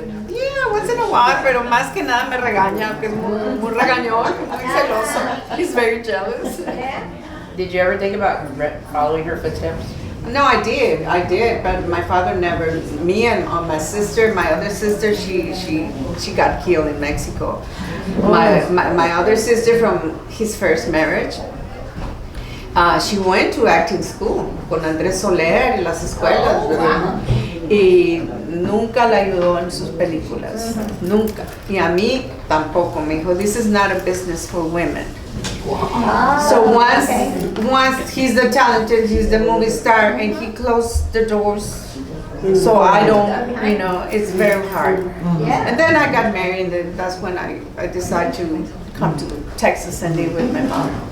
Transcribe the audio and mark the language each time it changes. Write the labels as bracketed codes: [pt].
[en] Yeah, once in a while, [es] pero más que nada me regaña, que es muy regañón, muy celoso. [en] He's very jealous. Did you ever think about following her footsteps? No, I did, but my father never. Me and my sister, my other sister, she got killed in Mexico. My other sister from his first marriage, she went to acting school [es] con Andrés Soler y las escuelas, ¿verdad? Y nunca la ayudó en sus películas, nunca. Y a mí tampoco. Me dijo, [en] this is not a business for women. So once he's the talented, he's the movie star, and he closed the doors. So I don't, it's very hard. And then I got married, and that's when I decided to come to Texas and live with my mom.